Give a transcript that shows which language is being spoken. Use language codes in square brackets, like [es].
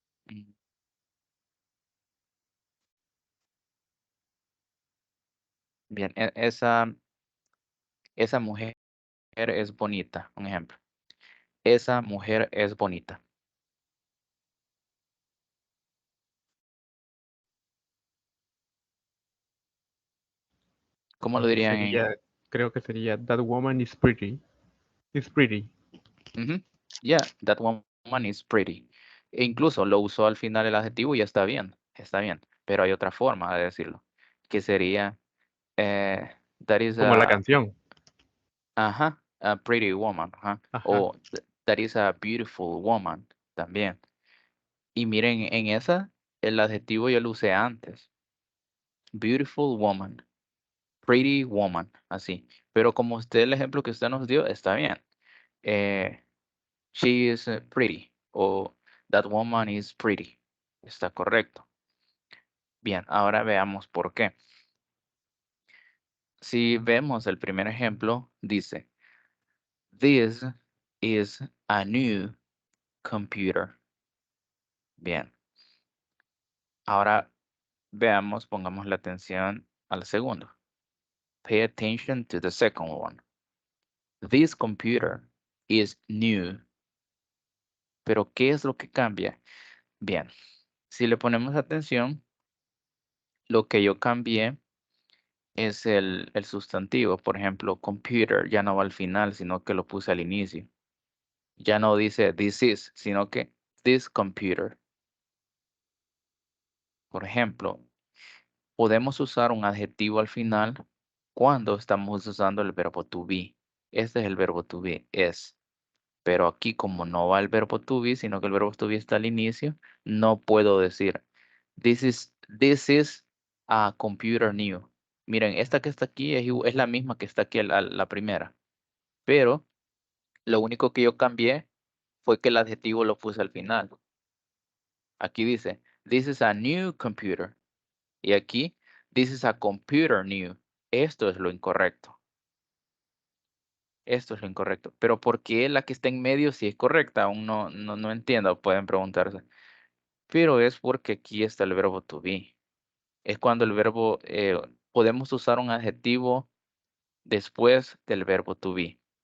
[es] Mm, Bien, esa mujer es bonita, un ejemplo. Esa mujer es bonita. ¿Cómo lo dirían Sería, creo que sería [en] That woman is pretty. Is pretty. Yeah, that woman is pretty. [es] E incluso lo usó al final el adjetivo y está bien, está bien. Pero hay otra forma de decirlo, que sería, [en] that is [es] Como la [en] a, [es] canción. [en] a pretty woman, Ajá. o that is a beautiful woman, también. [es] Y miren, en esa, el adjetivo yo lo usé antes. [en] Beautiful woman, pretty woman, así. [es] Pero como usted, el ejemplo que usted nos dio, está bien. [en] Eh, She is pretty o that woman is pretty. [es] Está correcto. Bien, ahora veamos por qué. Si vemos el primer ejemplo, dice, [en] this is a new computer. [es] Bien. Ahora veamos, pongamos la atención al segundo. [en] Pay attention to the second one. This computer is new. [es] Pero, ¿qué es lo que cambia? Bien, si le ponemos atención, lo que yo cambié es el sustantivo. Por ejemplo, computer ya no va al final, sino que lo puse al inicio. Ya no dice this is, sino que this computer. Por ejemplo, podemos usar un adjetivo al final cuando estamos usando el verbo to be. Este es el verbo to be, es. Pero aquí como no va el verbo to be, sino que el verbo to be está al inicio, no puedo decir [en] this is a computer new. [es] Miren, esta que está aquí es la misma que está aquí la primera. Pero lo único que yo cambié fue que el adjetivo lo puse al final. Aquí dice, [en] this is a new computer. [es] Y aquí, [en] this is a computer new. [es] Esto es lo incorrecto. Esto es lo incorrecto. Pero ¿por qué la que está en medio sí es correcta? Aún no entiendo, pueden preguntarse. Pero es porque aquí está el verbo to be. Es cuando el verbo, podemos usar un adjetivo después del verbo to be.